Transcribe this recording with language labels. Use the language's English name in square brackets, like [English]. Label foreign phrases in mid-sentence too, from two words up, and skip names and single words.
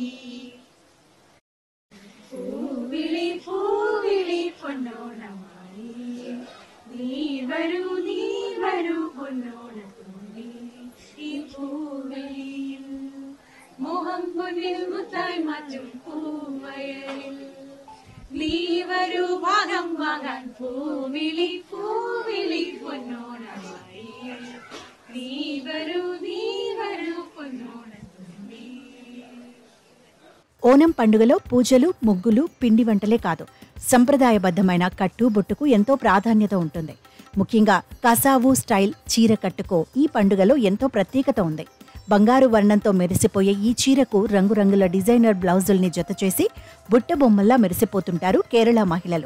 [Malayalam] പൂവിളി പൂവിളി പൊന്നോണമായി നീ വരൂ പൊന്നോണത്തുമ്പി ഈ പൂവിളിയിൽ മോഹം പൊന്നിൽ മുത്തായി മാറ്റും പൂവയലിൽ നീ വരൂ ഭാഗം വാങ്ങാൻ പൂവിളി പൂവിളി പൊന്നോണമായി നീ വരൂ പൊന്നോണത്തുമ്പി. [Telugu] ఓనం పండుగలో పూజలు, ముగ్గులు, పిండి వంటలే కాదు, సంప్రదాయబద్ధమైన కట్టుబొట్టుకు ఎంతో ప్రాధాన్యత ఉంటుంది. ముఖ్యంగా కసావు స్టైల్ చీర కట్టుకు ఈ పండుగలో ఎంతో ప్రత్యేకత ఉంది. బంగారు వర్ణంతో మెరిసిపోయే ఈ చీరకు రంగురంగుల [English] designer blouses [Telugu] జతచేసి బుట్టబొమ్మల్లా మెరిసిపోతుంటారు కేరళ మహిళలు.